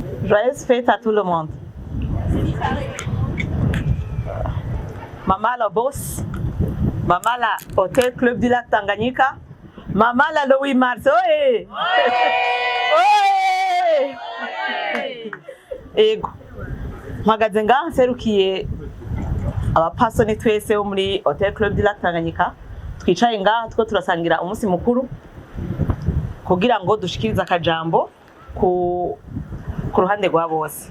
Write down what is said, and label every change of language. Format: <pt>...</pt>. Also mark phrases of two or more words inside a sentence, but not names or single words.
<fr>Joyeuse fête à tout le monde. Maman la boss, maman la Hôtel Club du Lac Tanganyika, maman la le 8 mars. Oye! Oye! Ego.</fr> <rn>Mpagaze ngaha nserukiye abapasoni twese bo muri Hôtel Club du Lac Tanganyika. Twicaye ngaha two turasangira umunsi mukuru kugira ngo dushikirize akajambo ku ruhande rwa bose.</rn>